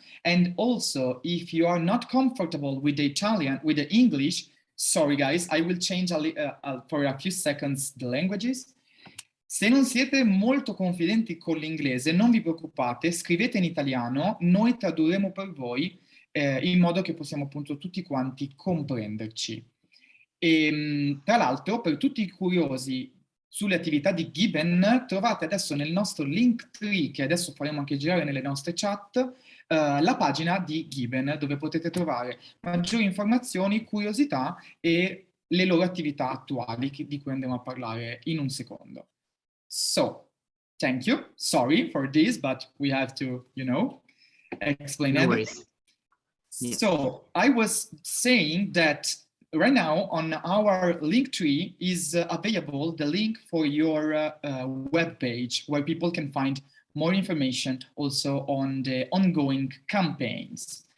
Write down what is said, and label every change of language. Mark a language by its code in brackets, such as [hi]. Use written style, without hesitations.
[en] And also, if you are not comfortable with the English, sorry guys, I will change for a few seconds the languages. [it] Se non siete molto confidenti con l'inglese, non vi preoccupate, scrivete in italiano, noi tradurremo per voi in modo che possiamo appunto tutti quanti comprenderci. E tra l'altro, per tutti i curiosi sulle attività di Given, trovate adesso nel nostro Linktree, che adesso faremo anche girare nelle nostre chat, la pagina di Given, dove potete trovare maggiori informazioni, curiosità e le loro attività attuali, di cui andiamo a parlare in un secondo. [en] So, thank you. Sorry for this, but we have to, explain No everything. worries. Yeah. So I was saying that right now on our link tree is available the link for your web page, where people can find more information also on the ongoing campaigns.